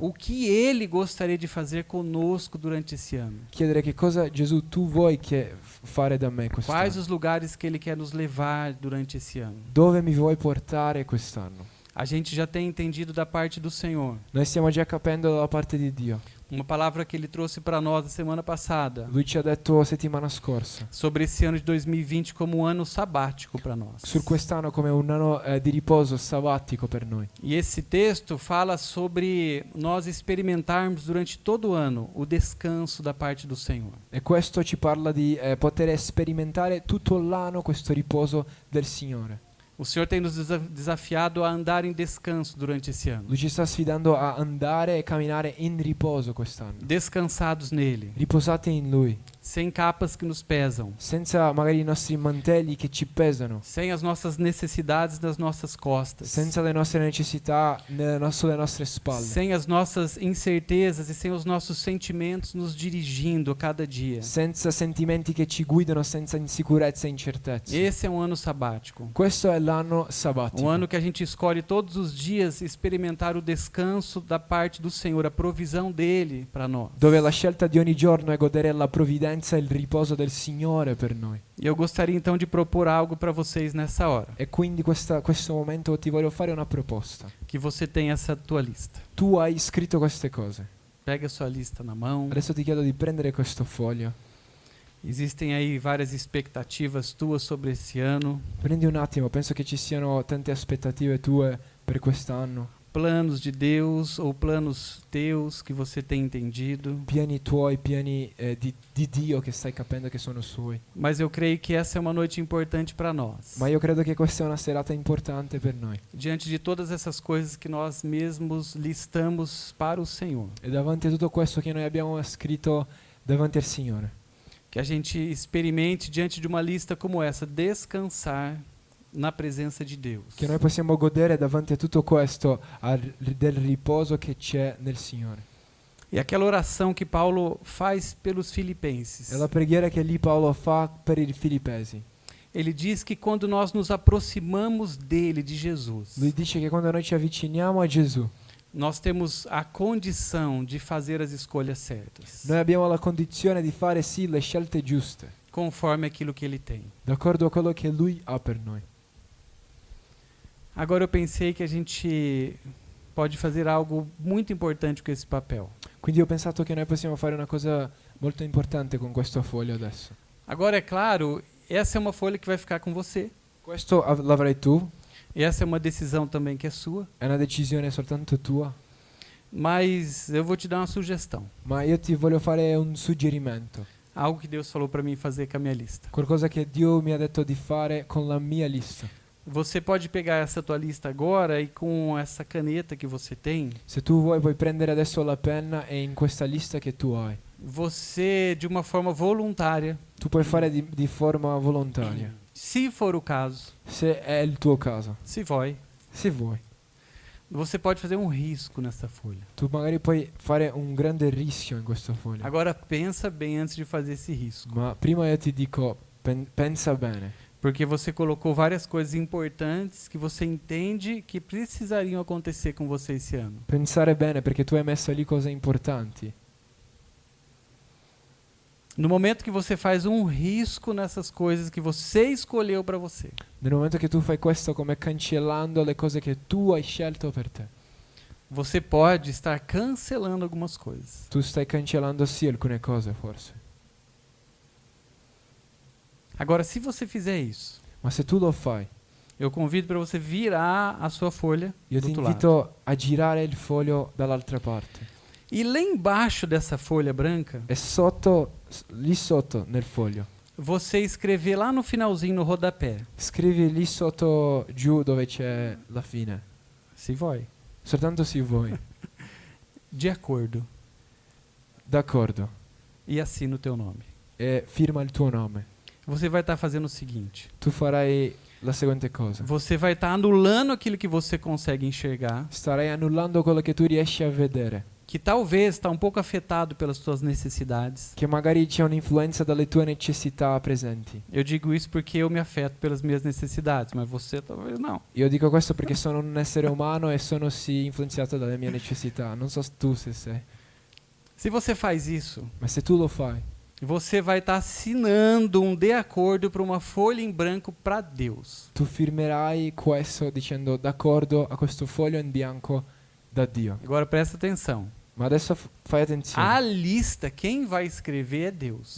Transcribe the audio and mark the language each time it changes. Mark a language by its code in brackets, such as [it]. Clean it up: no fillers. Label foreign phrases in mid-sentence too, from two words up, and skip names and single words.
[pt] O que Ele gostaria de fazer conosco durante esse ano? [it] Chiedere che cosa Gesù tu vuoi fare da me [pt] Quais [it] quest'anno. [pt] os lugares que Ele quer nos levar durante esse ano? [it] Dove mi vuoi portare quest'anno? [pt] A gente já tem entendido da parte do Senhor [it] Noi stiamo già capendo dalla parte di Dio [pt] Uma palavra que ele trouxe para nós na semana passada, [it] Lui ci ha detto settimana scorsa [pt] sobre esse ano de 2020 como um ano sabático para nós. [it] su quest'anno come un anno di riposo sabbatico per noi. [pt] E esse texto fala sobre nós experimentarmos durante todo o ano o descanso da parte do Senhor. [it] E questo ci parla di poter sperimentare tutto l'anno questo riposo del Signore. [pt] O Senhor tem nos desafiado a andar em descanso durante esse ano, [it] Lui ci sta sfidando a andare e camminare in riposo quest'anno, [pt] descansados nele, [it] riposati in Lui, [pt] sem capas que nos pesam, [it] senza magari i nostri mantelli che ci pesano, [pt] sem as nossas necessidades nas nossas costas, [it] senza le nostre necessità sulle nostre spalle, [pt] sem as nossas incertezas e sem os nossos sentimentos nos dirigindo a cada dia. [it] senza sentimenti che ci guidano, senza insicurezze e incertezze. [pt] Esse é um ano sabático. [it] Questo è l'anno sabbatico. [pt] Um ano que a gente escolhe todos os dias experimentar o descanso da parte do Senhor, a provisão dele para nós. [it] Dove la scelta di ogni giorno è godere la provvidenza e il riposo del Signore per noi. [pt] E eu gostaria então de propor algo para vocês nessa hora. [it] E quindi questo momento ti voglio fare una proposta. [pt] Que você tenha essa tua lista. [it] Tu hai scritto queste cose. [pt] Pega a sua lista na mão. [it] Adesso ti chiedo di prendere questo foglio. [pt] Existem aí várias expectativas tuas sobre esse ano, [it] Prendi un attimo, penso che ci siano tante aspettative tue per quest'anno. [pt] planos de Deus ou planos teus que você tem entendido. [it] Piani tuoi, piani di Dio che stai capendo che sono suoi. [pt] Mas eu creio que essa é uma noite importante para nós. [it] Ma io credo che questa è una serata importante per noi. [pt] Diante de todas essas coisas que nós mesmos listamos para o Senhor. [it] E davanti a tutto questo che noi abbiamo scritto davanti al Signore, [pt] Que a gente experimente, diante de uma lista como essa, descansar na presença de Deus. [it] che noi possiamo godere davanti a tutto questo del riposo che c'è nel Signore. [pt] E aquela oração que Paulo faz pelos filipenses. [it] È la preghiera che lì Paolo fa per i Filippesi. [pt] Ele diz que quando nós nos aproximamos dele, de Jesus, [it] Lui dice che quando noi ci avviciniamo a Gesù, [pt] nós temos a condição de fazer as escolhas certas, [it] noi abbiamo la condizione di fare sì le scelte giuste, [pt] conforme aquilo que ele tem. [it] d'accordo a quello che Lui ha per noi. [pt] Agora eu pensei que a gente pode fazer algo muito importante com esse papel. [it] Quindi ho pensato che noi possiamo fare una cosa molto importante con questo foglio adesso. [pt] Agora, é claro, essa é uma folha que vai ficar com você. [it] Questo l'avrai tu, [pt] Essa é uma decisão também que é sua. [it] è una decisione soltanto tua, [pt] Mas eu vou te dar uma sugestão. [it] ma io ti voglio fare un suggerimento, [pt] Algo que Deus falou para mim fazer com a minha lista. [it] qualcosa che Dio mi ha detto di fare con la mia lista. [pt] Você pode pegar essa tua lista agora e com essa caneta que você tem, [it] Se tu vuoi puoi prendere adesso la penna e in questa lista che tu hai, [pt] você de uma forma voluntária, [it] tu puoi fare di forma volontaria, [pt] se for o caso, [it] se è il tuo caso, se vuoi, se vuoi. [pt] você pode fazer um risco nessa folha. [it] Tu magari puoi fare un grande rischio in questo foglio. [pt] Agora pensa bem antes de fazer esse risco, [it] Ma prima io ti dico, pensa bene, [pt] porque você colocou várias coisas importantes que você entende que precisariam acontecer com você esse ano. [it] pensare bene perché tu hai messo lì cose importanti. [pt] No momento que você faz um risco nessas coisas que você escolheu para você, [it] Nel momento che tu fai questo come cancellando le cose che tu hai scelto per te, [pt] você pode estar cancelando algumas coisas. [it] tu stai cancellando sì alcune cose forse. [pt] Agora, se você fizer isso, [it] Ma se tu lo fai, [pt] eu convido para você virar a sua folha [it] io [pt] do [it] ti [pt] outro lado. [it] invito a girare il foglio dall'altra parte. [pt] E lá embaixo dessa folha branca, [it] E sotto, lì sotto nel foglio, [pt] você escrever lá no finalzinho, no rodapé, [it] scrivi lì sotto giù dove c'è la fine. [pt] se vai, [it] Soltanto se vuoi. [pt] de acordo, [it] D'accordo. [pt] e assina o teu nome. [it] E firma il tuo nome. [pt] Você vai estar fazendo o seguinte, [it] Tu farai la seguente cosa. [pt] você vai estar anulando aquilo que você consegue enxergar, [it] Starai annullando quello che tu riesci a vedere, [pt] que talvez está um pouco afetado pelas suas necessidades. [it] che magari c'è un'influenza dalle tue necessità presenti. [pt] Eu digo isso porque eu me afeto pelas minhas necessidades, mas você talvez não. [it] Io dico questo perché sono un essere umano e sono sì influenzato dalle mie necessità. Non so tu se sei, [pt] Se você faz isso, [it] ma se tu lo fai, [pt] você vai estar assinando um de acordo para uma folha em branco para Deus. [it] tu firmerai questo dicendo d'accordo a questo foglio in bianco da Dio. [pt] Agora presta atenção. [it] Ma adesso fai attenzione. [pt] A lista, quem vai escrever é Deus.